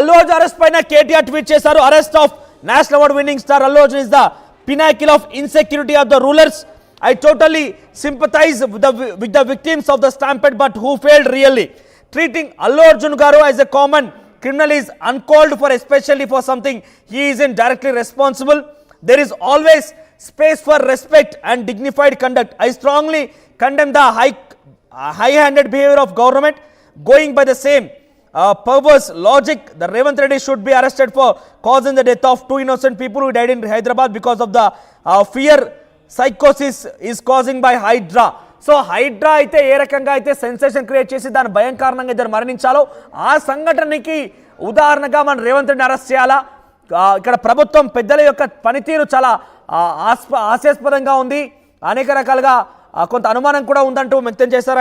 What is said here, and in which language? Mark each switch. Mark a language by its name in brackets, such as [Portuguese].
[Telugu] Allu Arjun arrest పైన KTR tweet చేశారు. [English] Arrest of national award winning star Allu Arjun is the pinnacle of insecurity of the rulers. I totally sympathize with the victims of the stampede, but who failed really. Treating Allu Arjun garu as a common criminal is uncalled for, especially for something he isn't directly responsible. There is always space for respect and dignified conduct. I strongly condemn the high-handed behavior of government. Going by the same perverse logic, the Revanth Reddy should be arrested for causing the death of 2 innocent people who died in Hyderabad because of the fear psychosis is causing by Hydra. [Telugu] So Hydraa అయితే ఏ రకంగా అయితే sensation create చేసి దాని భయం కారణంగా ఇద్దరు మరణించాలో ఆ సంఘటనకి ఉదాహరణగా మనం రేవంత్ రెడ్డిని అరెస్ట్ చేయాలా? ఇక్కడ ప్రభుత్వం పెద్దల యొక్క పనితీరు చాలా హాస్యాస్పదంగా ఉంది, అనేక రకాలుగా కొంత అనుమానం కూడా ఉందంటూ వ్యక్తం చేశారు.